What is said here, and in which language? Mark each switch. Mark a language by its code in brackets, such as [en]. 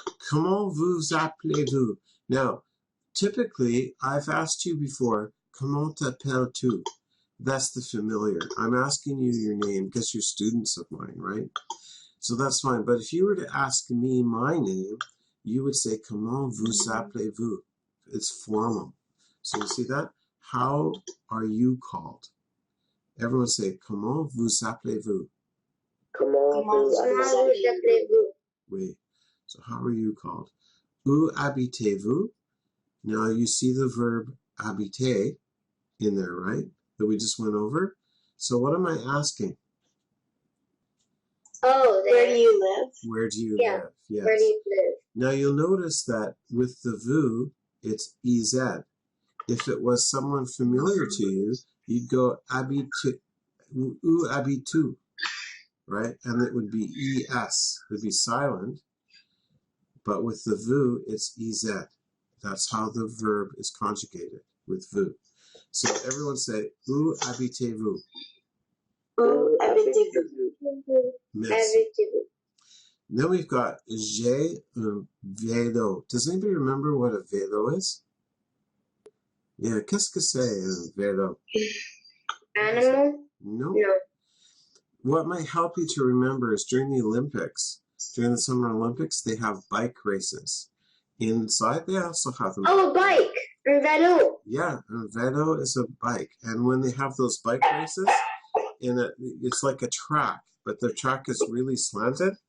[fr] Comment vous appelez-vous? [en] Now, typically, I've asked you before, [fr] comment t'appelles-tu? [en] That's the familiar. I'm asking you your name because you're students of mine, right? So that's fine. But if you were to ask me my name, you would say, [fr] comment vous appelez-vous? [en] It's formal. So you see that? How are you called? Everyone say, [fr] comment vous appelez-vous? Comment vous appelez-vous? [en] Oui. So how are you called? [fr] Où habitez-vous? [en] Now you see the verb habiter in there, right? That we just went over. So what am I asking? Oh, where do you live? Where do you live? Yes. Where do you live? Now you'll notice that with the vous, it's EZ. If it was someone familiar to you, you'd go habitu, [fr] où habites-tu, [en] right? And it would be ES. It would be silent. But with the vous, it's EZ. That's how the verb is conjugated with vous. So everyone say, [fr] où habitez-vous? Où habitez-vous? [en] Merci. Then we've got [fr] j'ai un vélo. [en] Does anybody remember what a vélo is? Yeah, [fr] qu'est-ce que c'est un vélo? [en] Animal? No. No. What might help you to remember is during the Olympics, during the Summer Olympics, they have bike races. Inside, they also have them. Oh, a bike. Un vélo. Yeah, a vélo is a bike. And when they have those bike races, it's like a track, but the track is really slanted.